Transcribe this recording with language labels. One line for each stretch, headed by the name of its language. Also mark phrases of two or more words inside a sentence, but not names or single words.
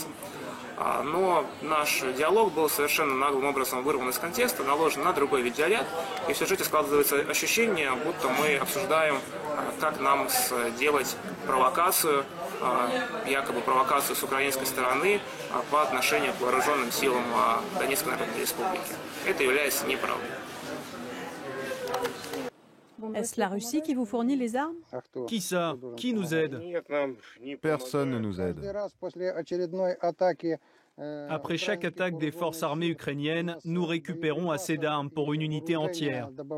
Russian: Но наш диалог был совершенно наглым образом вырван из контекста, наложен на другой видеоряд, и в сюжете складывается ощущение, будто мы обсуждаем, как нам сделать провокацию, якобы провокацию с украинской стороны по отношению к вооруженным силам Донецкой Народной Республики. Это является неправдой.
French: Est-ce la Russie qui vous fournit les armes? Qui ça? Qui nous aide? Personne ne nous aide. Après chaque attaque des forces armées ukrainiennes, nous récupérons assez d'armes pour une unité entière.